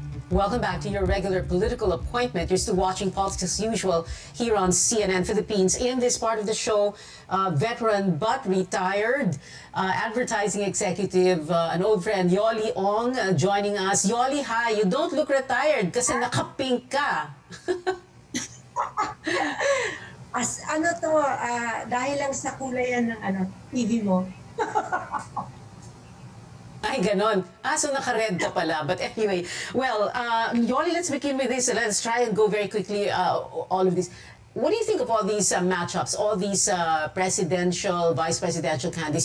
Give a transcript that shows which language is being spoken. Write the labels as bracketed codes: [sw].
[en] Welcome back to your regular political appointment. You're still watching Politics as Usual here on CNN Philippines. In this part of the show, veteran but retired advertising executive, an old friend, Yoli Ong, joining us. Yoli, hi. You don't look retired [tl] kasi naka-pink ka. Dahil lang sa kulay yan ng TV mo. Ay, ganon. [en] So naka-red [tl] ka pala. [en] But anyway, well, Yoli, let's begin with this. Let's try and go very quickly, all of this. What do you think of all these matchups, all these presidential, vice presidential candidates?